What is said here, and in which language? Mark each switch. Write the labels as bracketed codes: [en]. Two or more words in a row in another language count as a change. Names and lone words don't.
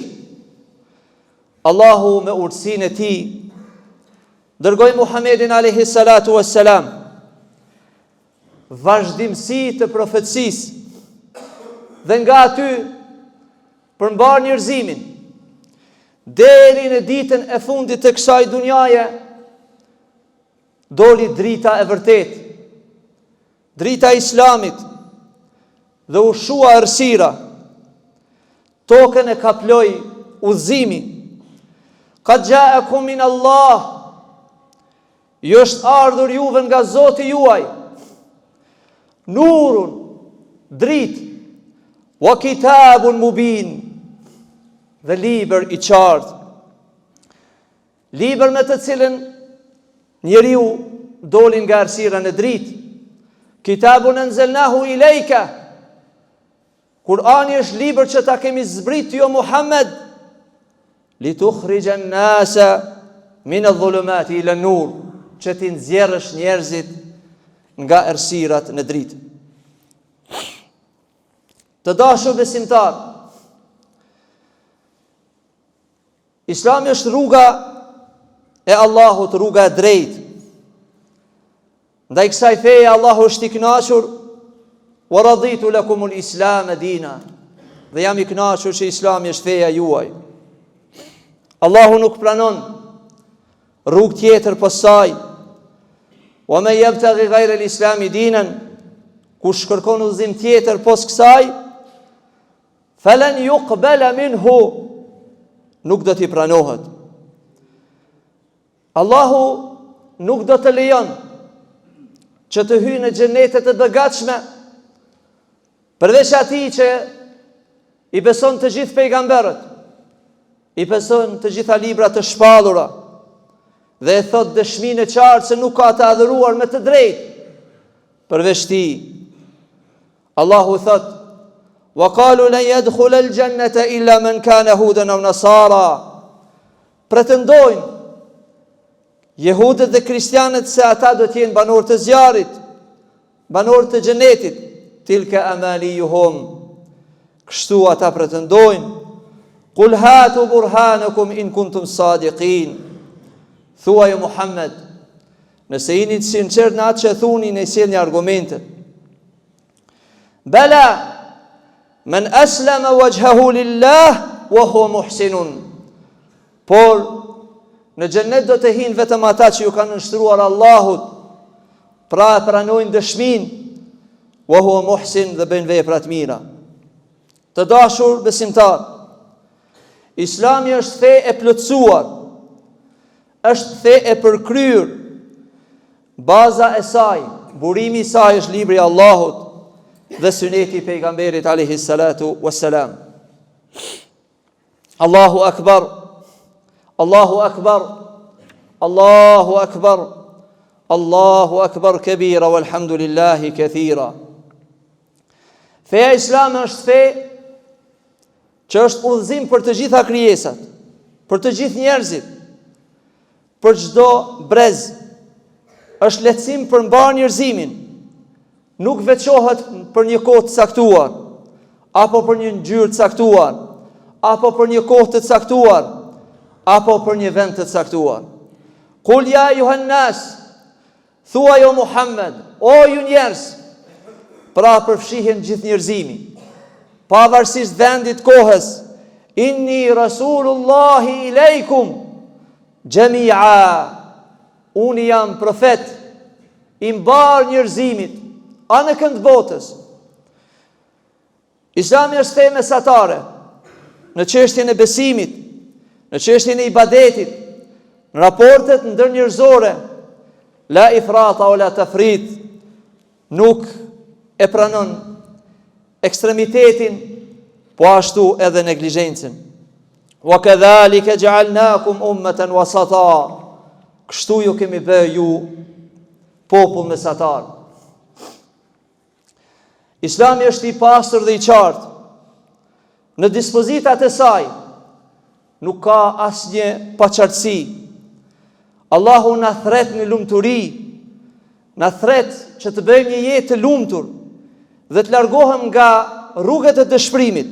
[sq] Allahu me urtësinë e tij dërgoi Muhamedit [ar] عليه الصلاة والسلام, [sq] vazhdimsi të profecisë, dhe nga aty përmbar njerëzimin deri në ditën e fundit të kësaj dunjaje doli drita e vërtet, drita e Islamit, dhe u shua errësira. Tokën e kaploi udhëzimi. [ar] قد جاءكم من الله, [sq] ju është ardhur juve nga Zoti juaj, nurun, dritë, [ar] وكتاب مبين, [sq] dhe libër i qartë, libër me të cilën njeriu dolin nga errësira në dritë. [ar] كتاب أنزلناه إليك, [sq] Kurani është libër që ta kemi zbrit jo Muhammed, [ar] لتخرج الناس من الظلمات إلى النور, [sq] që ti nxjerrësh njerëzit nga errësirat në dritë. Të dashur besimtar, Islami është rruga e Allahut, rruga e drejtë. Ndaj kësaj feje Allahu është i kënaqur, [ar] ورضيت لكم الإسلام دينا, [sq] dhe jam i kënaqur që Islami është feja juaj. Allahu nuk pranon rrugë tjetër pas saj. [ar] ومن يبتغ غير الإسلام دينا, [sq] kush kërkon udhëzim tjetër pas kësaj, [ar] فلن يقبل منه, [sq] nuk do t'i pranohet. Allahu nuk do të lejon që të hyjë në xhenetet e begatshme përveç atij që i beson të gjithë pejgamberët, i beson të gjitha librat të shpallura, dhe e thot dëshminë e qartë se nuk ka të adhuruar me të drejtë përveç tij. Allahu thot: [ar] وقالوا لن يدخل الجنة إلا من كان هودا أو نصارى. [sq] Pretendojnë jehudët dhe kristianët se ata do të jenë banorë të zjarrit, banorë të xhenetit. [ar] تلك أمانيهم, [sq] kështu ata pretendojnë. [ar] قل هاتوا برهانكم إن كنتم صادقين. [sq] Thuaj Muhammed, nëse jeni të sinqert në atë që thuni, ne sjellni argumente. [ar] بلى من أسلم وجهه لله وهو محسن. [sq] Por në xhenet do të hinë vetëm ata që ju kanë nënshtruar Allahut, pra e pranojnë dëshminë, [ar] وهو محسن, [sq] dhe bëjnë vepra të mira. Të dashur besimtar, Islami është fe e plotësuar, është fe e përkryer, baza e saj, burimi i saj është libri i Allahut dhe suneti i pejgamberit [ar] عليه الصلاة والسلام. الله أكبر الله أكبر الله أكبر الله أكبر كبيرا والحمد لله كثيرا. [sq] Feja islame është fe që është udhëzim për të gjitha krijesat, për të gjithë njerëzit, për çdo brez. Është lehtësim për mbar njerëzimin. Nuk veçohet për një kohë të caktuar, apo për një ngjyrë të caktuar, apo për një kohë të caktuar, apo për një vend të caktuar. [ar] قل يا أيها الناس, [sq] thua jo Muhammed, o ju njerëz, pra përfshihen gjithë njerëzimi, pavarësisht vendit, kohës. [ar] إني رسول الله إليكم جميعا, [sq] unë jam profet i mbar njerëzimit anë kënd botës. Islami është fe mesatare në çështjen e besimit, në çështjen e ibadetit, në raportet ndërnjerëzore. [ar] لا إفراط ولا تفريط, [sq] nuk e pranon ekstremitetin, po ashtu edhe neglizhencën. [ar] وكذلك جعلناكم أمة وسطا, [sq] kështu ju kemi bërë ju popull mesatar. Islami është i pastër dhe i qartë. Në dispozitat e saj nuk ka asnjë paqartësi. Allahu na thret në lumturi, na thret që të bëjmë një jetë të lumtur dhe të largohem nga rrugët e dëshpërimit.